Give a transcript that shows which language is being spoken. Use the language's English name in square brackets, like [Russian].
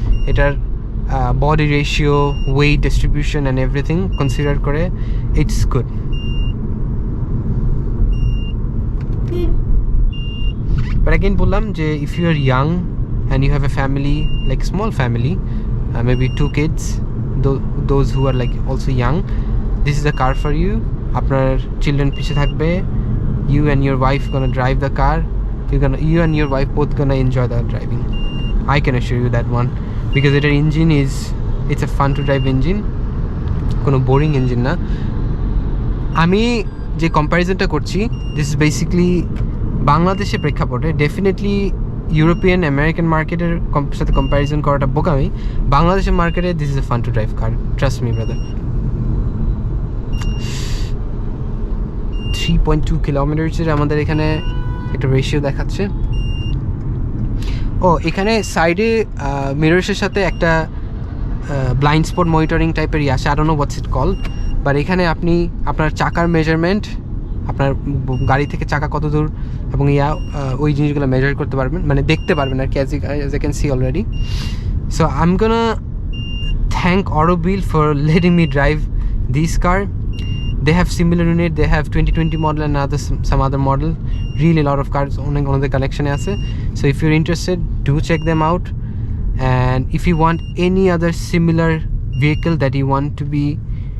[Bangla] এটার body ratio, wait distribution and everything consider করে [English] It's good. But again [Bangla] বললাম যে [English] If you are young and you have a family, like small family, maybe 2 kids, those who are like also young, this is a car for you. [Bangla] আপনার children পিছে থাকবে, [English] you and your wife gonna drive the car, you and your wife both gonna enjoy the driving. I can assure you that one, because [Bangla] এটার engine [English] it's a fun to drive engine, [Bangla] কোনো boring engine না। আমি যে কম্প্যারিজনটা করছি, [English] this is basically [Bangla] বাংলাদেশের প্রেক্ষাপটে। Definitely European American মার্কেটের সাথে কম্প্যারিজন করাটা বোকামি। বাংলাদেশের মার্কেটে [English] This is a fun to drive car, trust me brother. [Bangla] 3.2 কিলোমিটারের আমাদের এখানে একটা রেশিও দেখাচ্ছে। ও এখানে সাইডে মিররসের সাথে একটা ব্লাইন্ড স্পট মনিটরিং টাইপের আসে, [English] I don't know what's it called, [Bangla] but এখানে আপনি আপনার চাকার মেজারমেন্ট, আপনার গাড়ি থেকে চাকা কত দূর এবং ওই জিনিসগুলো মেজার করতে পারবেন, মানে দেখতে পারবেন আর কি, [English] As I can see already. So I am gonna thank Autobil for letting me drive this car. They have similar unit, they have 2020 model and some other model, really a lot of cars on the collection [Bangla] আছে. [English] So if you're interested, do check them out, and if you want any other similar vehicle that you want me to review it, then do let me know.